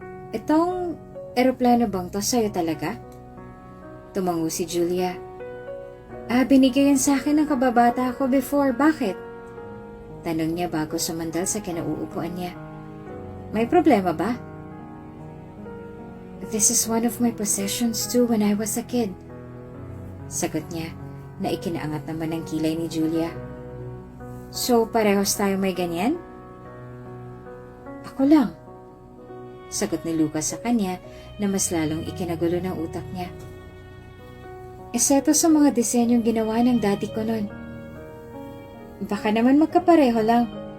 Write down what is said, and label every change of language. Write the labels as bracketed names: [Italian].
[Filipino] Itong eroplano bang to sa'yo talaga? Tumango si Julia. Binigay yan sa akin ng kababata ko before. Bakit? Tanong niya bago sumandal sa kinauupuan niya. May problema ba? [English] This is one of my possessions too when I was a kid. [Filipino] Sagot niya na ikinaangat naman ng kilay ni Julia. So parehos tayo may ganyan? Ako lang. Sagot ni Lucas sa kanya na mas lalong ikinagulo ng utak niya. Eseto sa mga disenyong ginawa ng daddy ko nun. Baka naman magkapareho lang.